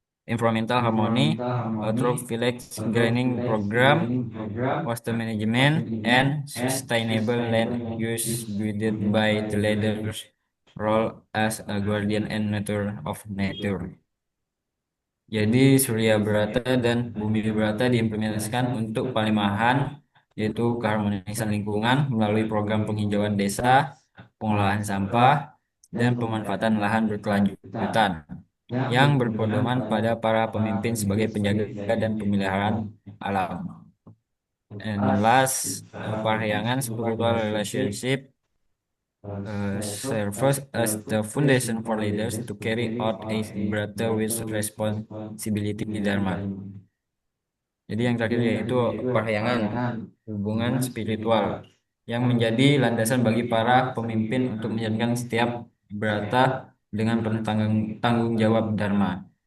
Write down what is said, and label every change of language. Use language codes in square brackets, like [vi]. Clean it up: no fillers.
[en] Environmental harmony through village greening program, water management, and sustainable land use guided by the leader's role as a guardian and nurturer of nature. [id] Jadi Surya Brata dan Bumi Brata diimplementasikan untuk Palimahan, yaitu keharmonisan lingkungan melalui program penghijauan desa, pengolahan sampah, dan pemanfaatan lahan berkelanjutan yang berpedoman pada para pemimpin sebagai penjaga dan pemeliharaan alam. [en] And last, Parahyangan spiritual relationship serves as the foundation for leaders to carry out a brata with responsibility dharma. [id] Jadi yang terakhir yaitu Parahyangan, hubungan spiritual, yang menjadi landasan bagi para pemimpin untuk menjalankan setiap brata dengan penuh tanggung jawab dharma.